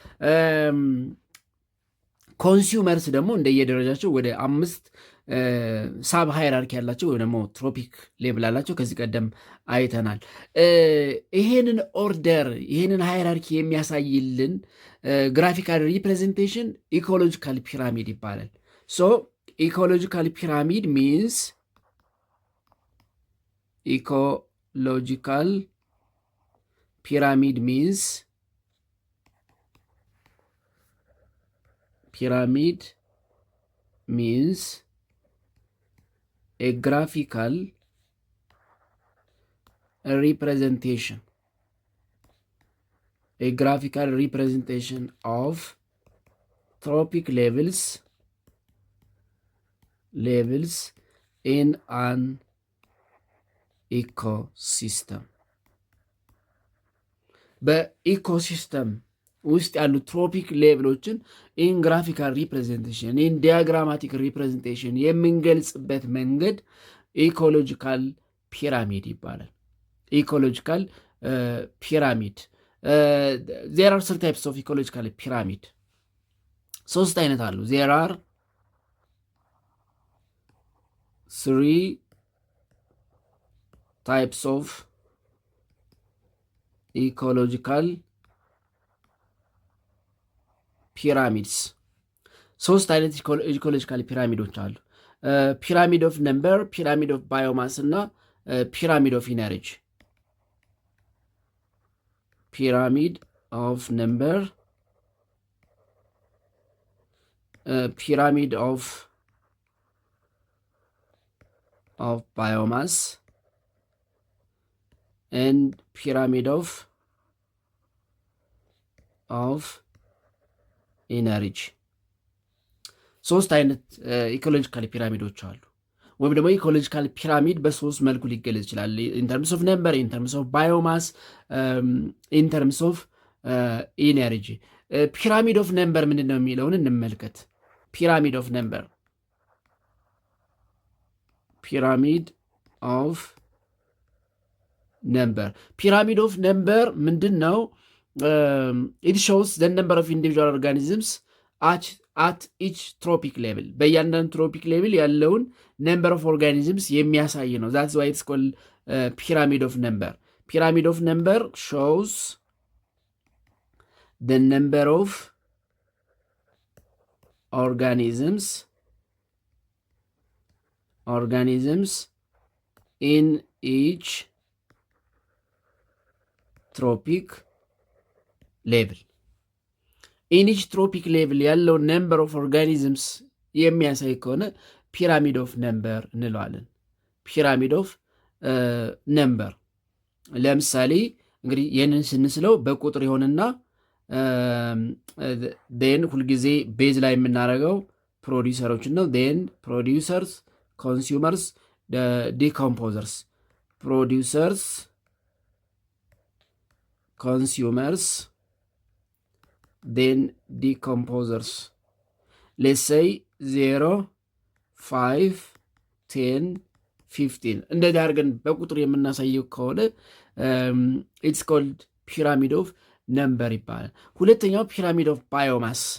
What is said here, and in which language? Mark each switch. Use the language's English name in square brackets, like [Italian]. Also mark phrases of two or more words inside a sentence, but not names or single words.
[Amharic] ኮንሱመርስ ደግሞ እንደየደረጃቸው ወደ 5 [English] sub hierarchy [Amharic] ያላቸው ወይ ደግሞ [English] trophic level [Amharic] አላቸው። ከዚህ ቀደም አይተናል። ይሄንን ኦርደር ይሄንን ሃይራርኪ የሚያሳይልን [English] graphical representation ecological pyramid [Amharic] ይባላል። [English] so ecological pyramid means ecological pyramid means a graphical representation of trophic levels in an ecosystem. [Amharic] በኢኮሲስተም ውስጥ ያሉ ትሮፒክ ሌቭሎችን [English] in graphical representation in diagrammatic representation [Amharic] የምንገልጽበት መንገድ [English] ecological pyramid [Amharic] ይባላል። [English] ecological pyramid there are 3 types of ecological pyramid [Amharic] 3 አይነት አሉ [English] there are 3 types of ecological pyramids [Amharic] 3 አይነት ኢኮሎጂካል ፒራሚዶች አሉ [English] pyramid of number pyramid of biomass እና pyramid of energy pyramid of number pyramid of biomass and pyramid of energy 3 [Amharic] አይነት [English] ecological pyramids [Amharic] አሉ ወይም ደግሞ [English] ecological pyramid [Amharic] በ3 መልኩ ሊገለጽ ይችላል [English] in terms of number in terms of biomass in terms of energy pyramid of number [Amharic] ምንድነው የሚለውን እንመልከት [English] pyramid of number pyramid of number ምንድነው it shows the number of individual organisms at each tropic level [Amharic] በእያንዳንዱ ትሮፒክ ሌቭል ያለውን [English] number of organisms [Amharic] የሚያሳይ ነው [English] that's why it's called pyramid of number shows the number of organisms in each tropic level in each tropic level ያለው number of organisms [Amharic] የሚያሳይ ከሆነ [English] pyramid of number እንለዋለን pyramid of number [Amharic] ለምሳሌ እንግዲህ ይህንን ስንስለው በቁጥር ይሆንና then ሁልጊዜ ቤዝ ላይ የምናደርገው ፕሮዲውሰሮችን ነው [English] then producers consumers decomposers producers consumers then decomposers let's say 0 5 10 15 [Amharic] እንደዚህ አድርገን በቁጥር የምናሳየው ከሆነ [English] it's called pyramid of number [Amharic] ይባላል ሁለተኛው [English] pyramid of biomass